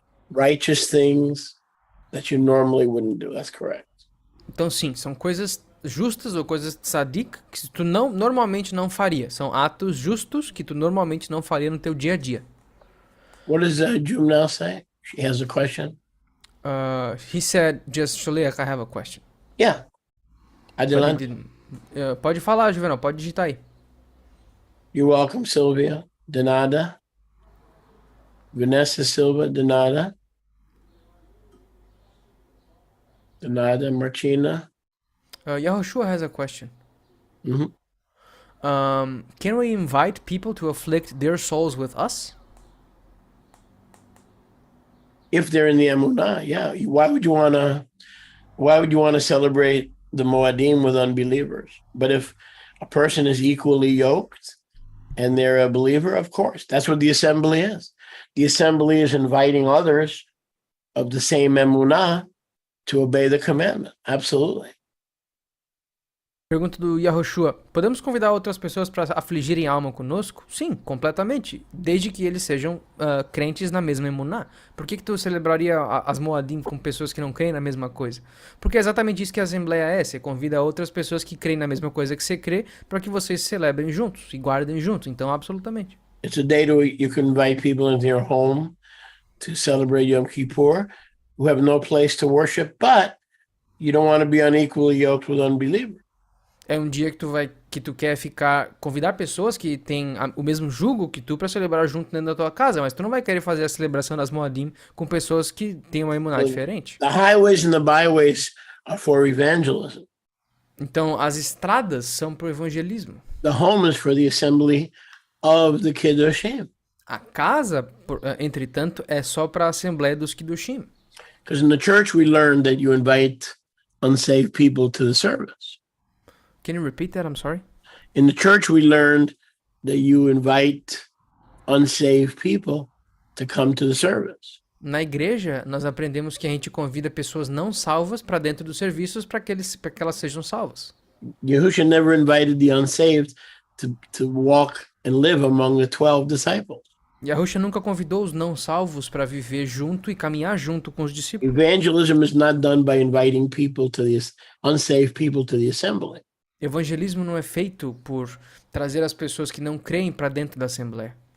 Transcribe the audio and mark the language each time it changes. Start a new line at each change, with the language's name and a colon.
English: righteous things that you normally wouldn't do. That's correct.
Portuguese: Então, sim, são coisas justas ou coisas tzadik que tu normalmente não faria. São atos justos que tu normalmente não faria no teu dia a dia.
English: What does Jumnal say? She has a question. He said, just Shaliach, I have a question. Yeah.
Spanish: Adelante.
Portuguese: Pode falar, Juvenal, pode digitar aí.
English: You're welcome,
Portuguese: Sylvia. De nada. Vanessa Silva, de nada. De nada, Martina.
English: Yahushua has a question. Mhm. Can we invite people to afflict their souls with us? If they're in the Emunah, yeah. Why would you want to celebrate the Moadim with unbelievers? But if a person is equally yoked and they're a believer, of course, that's what the assembly is. The assembly is inviting others of the same Emunah to obey the commandment. Absolutely.
Portuguese: Pergunta do Yahushua. Podemos convidar outras pessoas para afligirem a alma conosco? Sim, completamente. Desde que eles sejam crentes na mesma emuná. Por que tu celebraria as Moadim com pessoas que não creem na mesma coisa? Porque é exatamente isso que a Assembleia é. Você convida outras pessoas que creem na mesma coisa que você crê para que vocês celebrem juntos e guardem juntos. Então, absolutamente.
English: It's a day you can invite people into your home to celebrate Yom Kippur who have no place to worship, but you don't want to be unequally yoked with unbelievers.
Portuguese: É um dia que tu quer convidar pessoas que têm o mesmo jugo que tu para celebrar junto dentro da tua casa, mas tu não vai querer fazer a celebração das Moadim com pessoas que têm uma emuná diferente.
English: The highways and the byways are for evangelism.
Portuguese: Então, as estradas são para o evangelismo.
English: The home is for the assembly of the Kiddushim.
Portuguese: A casa, entretanto, é só para a Assembleia dos Kiddushim.
English: Because in the church we learn that you invite unsaved people to the service. Can you repeat that? I'm sorry. In the church we learned that you invite unsaved people to come to the service.
Portuguese: Na igreja, nós aprendemos que a gente convida pessoas não salvas para dentro dos serviços para que elas sejam salvas.
English: Yahusha never invited the unsaved to walk and live among the 12 disciples.
Portuguese: Yahusha nunca convidou os não salvos para viver junto e caminhar junto com os discípulos.
English: Evangelism is not done by inviting people to the unsaved people to the assembly.
Portuguese: Evangelismo não é feito por trazer as pessoas que não creem para dentro da Assembleia.